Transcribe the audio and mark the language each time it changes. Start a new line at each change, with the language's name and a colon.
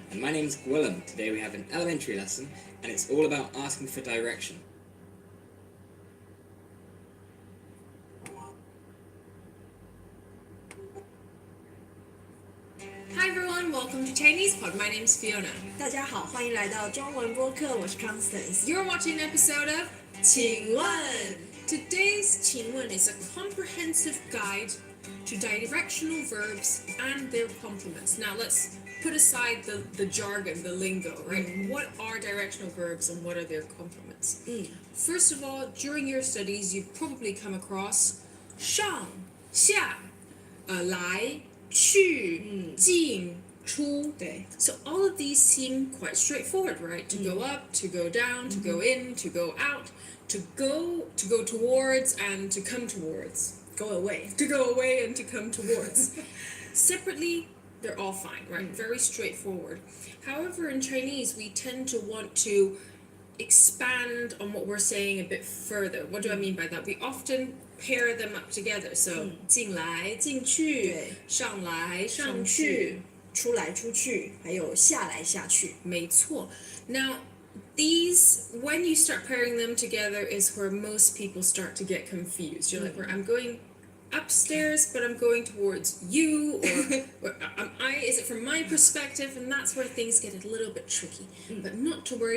English: And my name's Gwillem. Today we have an elementary lesson, and it's all about asking for direction. Hi everyone, welcome to Chinese Pod. My name's Fiona.
Chinese: 大家好，欢迎来到中文播客，我是 Constance。
English: You're watching an episode of
Chinese: 请问
English: Today's 请问 is a comprehensive guide to directional verbs and their complements. Now let's put aside the jargon, the lingo, right? What are directional verbs and what are their complements? First of all, during your studies, you've probably come across 上下来去进出
Chinese: 对
English: So all of these seem quite straightforward, right? To go up, to go down, to go in, to go out, to go towards, and to come towards. go away。 To go away and to come towards. Separately, they're all fine, right? Very straightforward. However, in Chinese, we tend to want to expand on what we're saying a bit further. What do I mean by that? We often pair them up together.
Chinese: So, 进来进去对上来上上去去出来出去，还有下来下去。没错
English: Now, these, when you start pairing them together, is where most people start to get confused. You're like, where I'm going upstairs, but I'm going towards you, or am I? Is it from my perspective? And that's where things get a little bit tricky. But not to worry.